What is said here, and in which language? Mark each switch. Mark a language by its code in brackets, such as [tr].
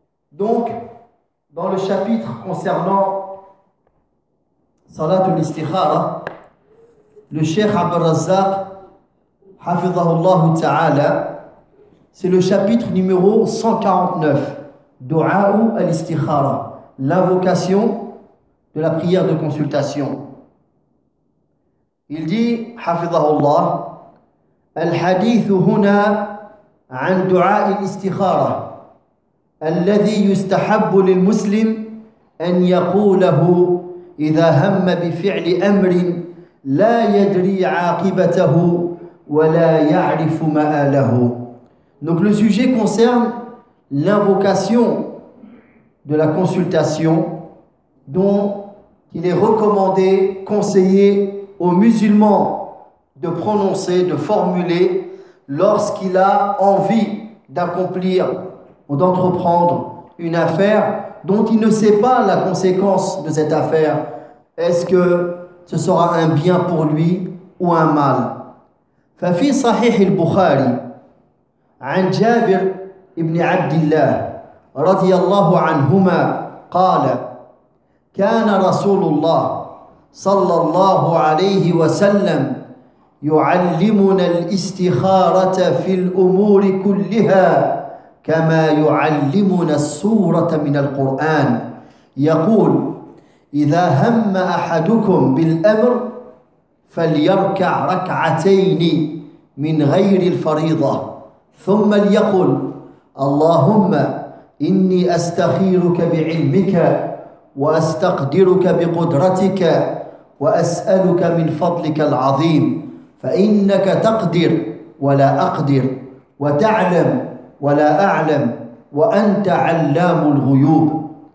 [fr] Donc, dans le chapitre concernant Salat al-Istikhara, le Cheikh Abdul Razzaq, Hafidhahullah Ta'ala, c'est le chapitre numéro 149, Du'a'u al-Istikhara, l'invocation de la prière de consultation. Il dit, Hafidhahullah, [ar] الحديث هنا عن دعاء الاستخارة الذي يستحب للمسلم أن يقوله إذا هم بفعل أمر لا يدري عاقبته ولا يعرف مآله. [fr] Donc le sujet concerne l'invocation de la consultation dont il est recommandé, conseillé aux musulmans de prononcer, de formuler lorsqu'il a envie d'accomplir ou d'entreprendre une affaire dont il ne sait pas la conséquence de cette affaire. Est-ce que ce sera un bien pour lui ou un mal ? [ar] Fafi Sahih al-Bukhari, an Jabir ibn Abdillah, radiyallahu anhuma, qala, kana Rasulullah, sallallahu alayhi wa sallam, يعلمنا الاستخارة في الأمور كلها كما يعلمنا السورة من القرآن، يقول: إذا هم أحدكم بالأمر فليركع ركعتين من غير الفريضة، ثم ليقل: اللهم إني أستخيرك بعلمك وأستقدرك بقدرتك وأسألك من فضلك العظيم، فإنك تقدر ولا أقدر، وتعلم ولا أعلم، وأنت علام الغيوب.